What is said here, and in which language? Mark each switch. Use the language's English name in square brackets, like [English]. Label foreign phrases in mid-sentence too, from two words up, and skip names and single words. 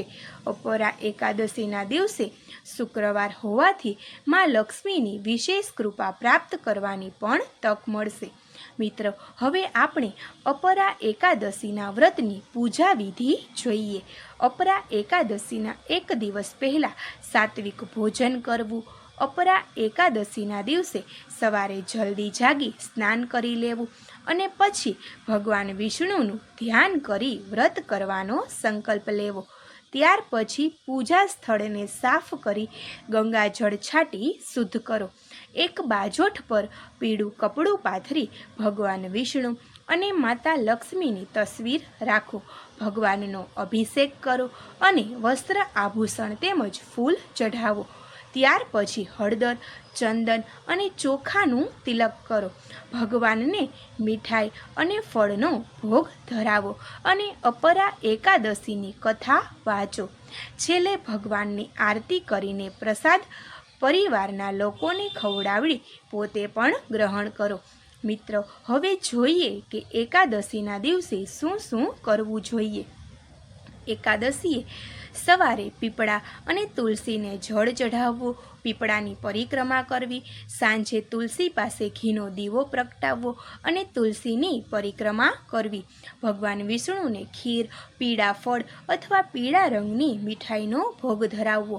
[Gujarati] અપરા એકાદશીના દિવસે શુક્રવાર હોવાથી માં લક્ષ્મીની વિશેષ કૃપા પ્રાપ્ત કરવાની પણ તક મળશે। મિત્રો, હવે આપણે અપરા એકાદશીના વ્રતની પૂજા વિધિ જોઈએ। અપરા એકાદશીના એક દિવસ પહેલા સાત્વિક ભોજન કરવું। અપરા એકાદશીના દિવસે સવારે જલ્દી જાગી સ્નાન કરી લેવું અને પછી ભગવાન વિષ્ણુનું ધ્યાન કરી વ્રત કરવાનો સંકલ્પ લેવો। ત્યાર પછી પૂજા સ્થળને સાફ કરી ગંગાજળ છાંટી શુદ્ધ કરો। એક બાજોઠ પર પીળું કપડું પાથરી ભગવાન વિષ્ણુ અને માતા લક્ષ્મીની તસ્વીર રાખો। ભગવાનનો અભિષેક કરો અને વસ્ત્ર આભૂષણ તેમજ ફૂલ ચઢાવો। ત્યાર પછી હળદર, ચંદન અને ચોખાનું તિલક કરો। ભગવાનને મીઠાઈ અને ફળનો ભોગ ધરાવો અને અપરા એકાદશીની કથા વાંચો। છેલ્લે ભગવાનની આરતી કરીને પ્રસાદ પરિવારના લોકોને ખવડાવી પોતે પણ ગ્રહણ કરો। મિત્રો, હવે જોઈએ કે એકાદશીના દિવસે શું શું કરવું જોઈએ। એકાદશીએ સવારે પીપળા અને તુલસીને જળ ચઢાવવું, પીપળાની પરિક્રમા કરવી, સાંજે તુલસી પાસે ઘીનો દીવો પ્રગટાવવો અને તુલસીની પરિક્રમા કરવી, ભગવાન વિષ્ણુને ખીર, પીળા ફળ અથવા પીળા રંગની મીઠાઈનો ભોગ ધરાવવો।